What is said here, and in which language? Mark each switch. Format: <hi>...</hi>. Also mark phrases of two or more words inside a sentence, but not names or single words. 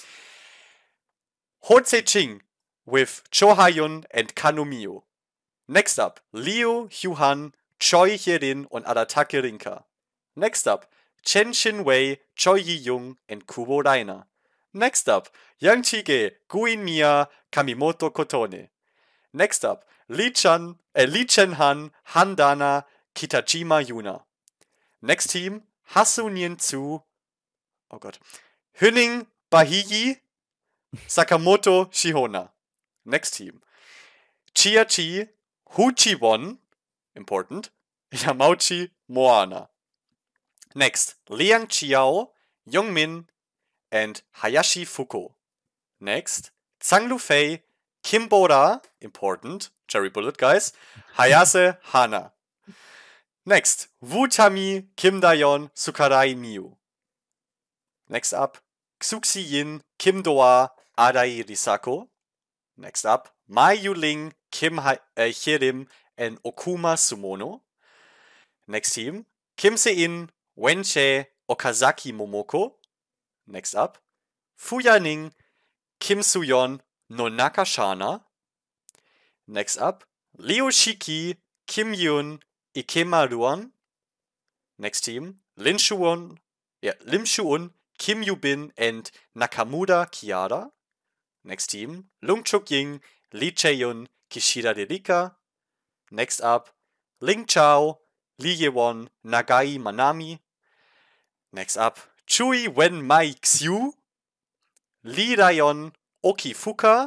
<en>Honsei Ching with Cho Hyun and Kanno Miyu. Next up, Liu, Hyun, Choi Hyerin und Aratake Rinka. Next up, Chen Shin-wei, Choi Yi-young, and Kubo Raina. Next up, Yang Chige, Guin Mia, Kamimoto Kotone. Next up, Lee Chen-han, Han Dana, Kitajima Yuna. Next team, Hasu Nien-tsu,</en> <de>oh Gott,</de> <en>Hyuning Bahiyi, Sakamoto Shihona. Next team, Chia-chi, Hu-chi-won, important, Yamauchi Moana. Next, Liang Xiao, Young-min, and Hayashi Fuko. Next, Zhang Lufei, Kim Bora, important, cherry bullet guys, Hayase Hana. Next, Wu Tami, Kim Dayon, Sukarai Miyu. Next up, Xuxi Yin, Kim Doa, Adai Risako. Next up, Mai Yuling, Kim Hyerim, and Okuma Sumono. Next team, Kim Se-in, Wen Chae, Okazaki Momoko. Next up, Fuyaning, Kim Suyeon, Nonaka Shana. Next up, Liu Shiki, Kim Yoon, Ikema Ruan. Next team, Lim Shuun, Kim Yubin, and Nakamura Kiara. Next team, Lung Chuk Ying, Lee Chae-yun, Kishida Derika. Next up, Ling Chao, Lee Ye-won, Nagai Manami. Next up, Chui Wen Mai Xiu, Lee Rayon, Oki Fuka.</en>